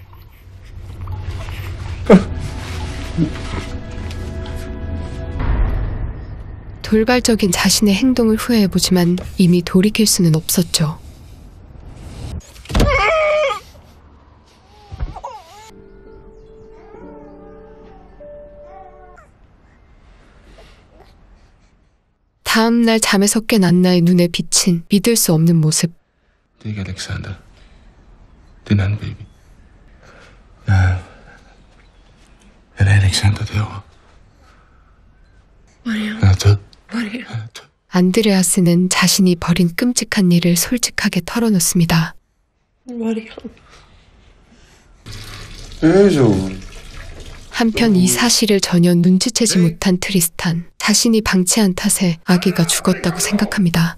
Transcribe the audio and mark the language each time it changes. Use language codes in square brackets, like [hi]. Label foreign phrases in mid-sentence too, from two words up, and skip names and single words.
[ko] 돌발적인 자신의 행동을 후회해보지만 이미 돌이킬 수는 없었죠. 다음 날 잠에서 깬 안나의 눈에 비친 믿을 수 없는 모습. [da] Det er ikke Alexander. Det er en anden baby. Ja, det er Alexander derovre. Han er død. [ko] 안드레아스는 자신이 벌인 끔찍한 일을 솔직하게 털어놓습니다. 한편 이 사실을 전혀 눈치채지 못한 트리스탄, 자신이 방치한 탓에 아기가 죽었다고 생각합니다.